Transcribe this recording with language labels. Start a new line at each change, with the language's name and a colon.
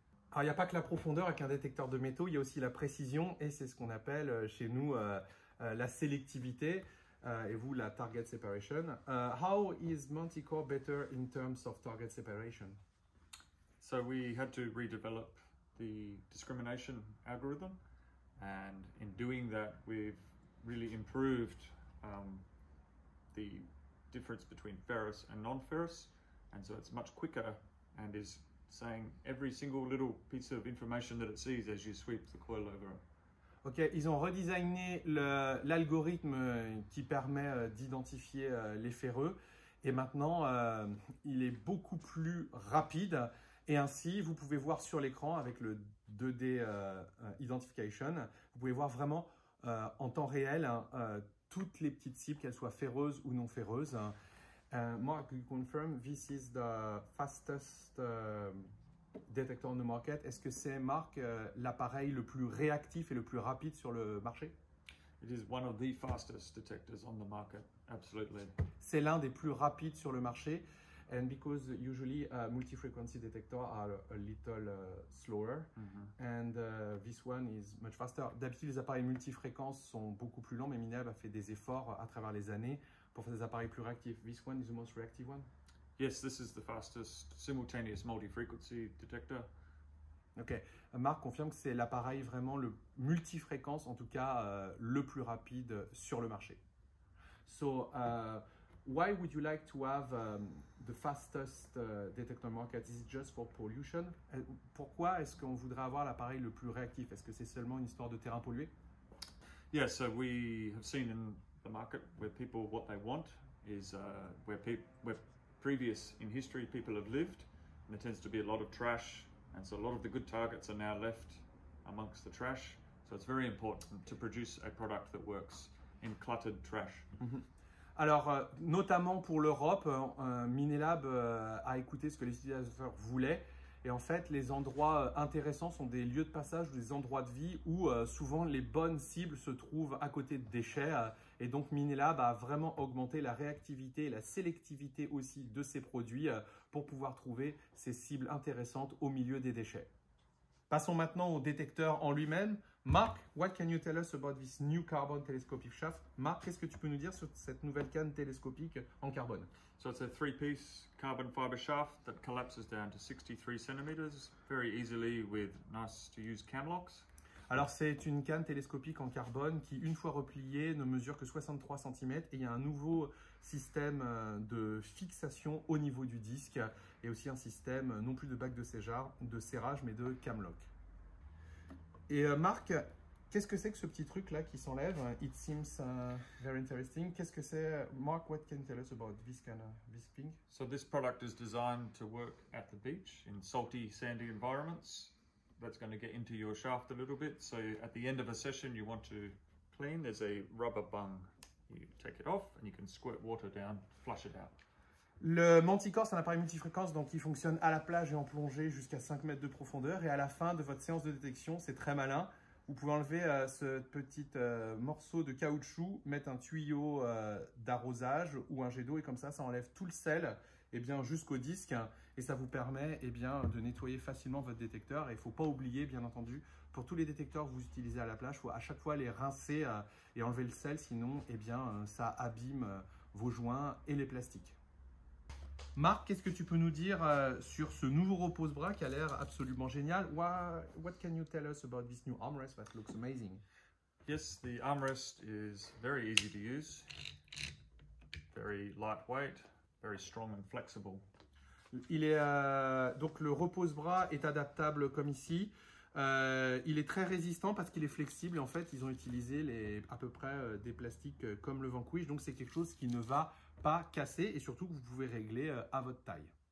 French: Alors il n'y a pas que la profondeur avec un détecteur de métaux, il y a aussi la précision, et c'est ce qu'on appelle chez nous la sélectivité. Et vous, la target separation.
English: How is Manticore better in terms of target separation? So we had to redevelop the discrimination algorithm, and in doing that, we've really improved the difference between ferrous and non-ferrous, and so it's much quicker and is saying every single little piece of information that it sees as you sweep the coil over it.
French: Ok, ils ont redesigné l'algorithme qui permet d'identifier les ferreux et maintenant il est beaucoup plus rapide et ainsi vous pouvez voir sur l'écran avec le 2D Identification, vous pouvez voir vraiment en temps réel toutes les petites cibles, qu'elles soient ferreuses ou non ferreuses.
English: Mark, you confirm this is the fastest detector on the market.
French: Est-ce que c'est, Marc, l'appareil le plus réactif et le plus rapide sur le marché?
English: It is one of the fastest detectors on the market, absolutely.
French: C'est l'un des plus rapides sur le marché.
English: And because usually multi-frequency detectors are a little slower, and this one is much faster.
French: D'habitude, les appareils multifréquences sont beaucoup plus lents, mais Minelab a fait des efforts à travers les années pour faire des appareils plus réactifs.
English: This one is the most reactive one? Yes, this is the fastest simultaneous multi-frequency detector.
French: Ok, Marc confirme que c'est l'appareil vraiment le multifréquence, en tout cas le plus rapide sur le marché.
English: So, why would you like to have the fastest detector market? Is it just for pollution?
French: Pourquoi est-ce qu'on voudrait avoir l'appareil le plus réactif? Est-ce que c'est seulement une histoire de terrain pollué?
English: Yeah, so we have seen in the market where people, what they want is where previous in history people have lived, and there tends to be a lot of trash, and so a lot of the good targets are now left amongst the trash. So it's very important to produce a product that works in cluttered trash.
French: Alors, notamment pour l'Europe, Minelab a écouté ce que les utilisateurs voulaient. Et en fait, les endroits intéressants sont des lieux de passage ou des endroits de vie où souvent les bonnes cibles se trouvent à côté de déchets. Et donc, Minelab a vraiment augmenté la réactivité et la sélectivité aussi de ses produits pour pouvoir trouver ces cibles intéressantes au milieu des déchets. Passons maintenant au détecteur en lui-même.
English: Marc, what can you tell us about this new carbon telescopic shaft?
French: Marc, qu'est-ce que tu peux nous dire sur cette nouvelle canne télescopique en carbone?
English: So it's a 3-piece carbon fiber shaft that collapses down to 63 centimeters very easily with nice to use cam locks.
French: Alors c'est une canne télescopique en carbone qui, une fois repliée, ne mesure que 63 cm et il y a un nouveau système de fixation au niveau du disque et aussi un système non plus de bac de serrage mais de cam lock. Et Marc, qu'est-ce que c'est que ce petit truc là qui s'enlève?
English: It seems very interesting.
French: Qu'est-ce que c'est?
English: Mark, what can you tell us about this this thing? So this product is designed to work at the beach in salty, sandy environments. That's going to get into your shaft a little bit. So at the end of a session, you want to clean. There's a rubber bung. You take it off and you can squirt water down, flush it out.
French: Le Manticore, c'est un appareil multifréquence donc qui fonctionne à la plage et en plongée jusqu'à 5 mètres de profondeur. Et à la fin de votre séance de détection, c'est très malin. Vous pouvez enlever ce petit morceau de caoutchouc, mettre un tuyau d'arrosage ou un jet d'eau et comme ça enlève tout le sel jusqu'au disque et ça vous permet de nettoyer facilement votre détecteur. Et il ne faut pas oublier, bien entendu, pour tous les détecteurs que vous utilisez à la plage, il faut à chaque fois les rincer et enlever le sel, sinon ça abîme vos joints et les plastiques. Marc, qu'est-ce que tu peux nous dire sur ce nouveau repose-bras qui a l'air absolument génial?
English: What can you tell us about this new armrest that looks amazing? Yes, the armrest is very easy to use, very lightweight, very strong and flexible.
French: Il est donc le repose-bras est adaptable comme ici. Il est très résistant parce qu'il est flexible et en fait ils ont utilisé à peu près des plastiques comme le Vanquish, donc c'est quelque chose qui ne va pas casser et surtout que vous pouvez régler à votre taille.